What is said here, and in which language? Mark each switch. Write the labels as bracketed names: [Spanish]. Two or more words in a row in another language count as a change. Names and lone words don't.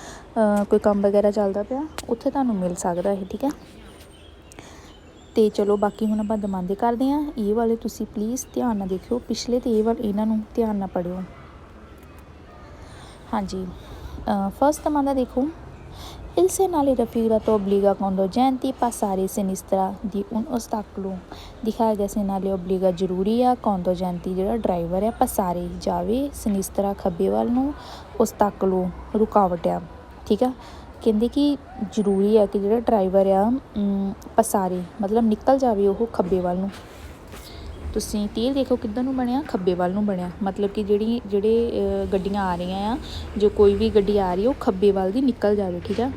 [Punjabi] ਕੋਈ ਕੰਮ ਵਗੈਰਾ ਚੱਲਦਾ ਪਿਆ ਉੱਥੇ ਤੁਹਾਨੂੰ ਮਿਲ ਸਕਦਾ ਇਹ, ਠੀਕ ਆ। ਅਤੇ ਚਲੋ ਬਾਕੀ ਹੁਣ ਆਪਾਂ ਦਮਾਂਦੇ ਕਰਦੇ ਹਾਂ। ਇਹ ਵਾਲੇ ਤੁਸੀਂ ਪਲੀਜ਼ ਧਿਆਨ ਨਾਲ ਦੇਖਿਓ, ਪਿਛਲੇ ਅਤੇ ਇਹਨਾਂ ਨੂੰ ਧਿਆਨ ਨਾਲ ਪੜ੍ਹਿਓ। ਹਾਂਜੀ ਫਸਟ ਦਮਾਂਦਾ ਦੇਖੋ, [Italian] il segnale raffigurato obbliga conducenti passare a sinistra di un ostacolo। [Punjabi] ਦਿਖਾਇਆ ਗਿਆ [Italian] segnale obbliga [Punjabi] ਜ਼ਰੂਰੀ ਆ, conducenti ਜਿਹੜਾ ਡਰਾਈਵਰ ਆ passare ਜਾਵੇ, sinistra ਖੱਬੇ ਵੱਲ ਨੂੰ, ostacolo ਰੁਕਾਵਟ ਆ, ਠੀਕ ਆ। ਕਹਿੰਦੇ ਕਿ ਜ਼ਰੂਰੀ ਆ ਕਿ ਜਿਹੜਾ ਡਰਾਈਵਰ ਆ passare ਮਤਲਬ ਨਿਕਲ ਜਾਵੇ ਉਹ ਖੱਬੇ ਵੱਲ ਨੂੰ। ਤੁਸੀਂ ਤੀਰ ਦੇਖੋ ਕਿੱਧਰ ਨੂੰ ਬਣਿਆ, ਖੱਬੇ ਵੱਲ ਨੂੰ ਬਣਿਆ, ਮਤਲਬ ਕਿ ਜਿਹੜੇ ਗੱਡੀਆਂ ਆ ਰਹੀਆਂ ਆ, ਜੋ ਕੋਈ ਵੀ ਗੱਡੀ ਆ ਰਹੀ ਹੈ ਉਹ ਖੱਬੇ ਵੱਲ ਦੀ ਨਿਕਲ ਜਾਵੇ, ਠੀਕ ਆ।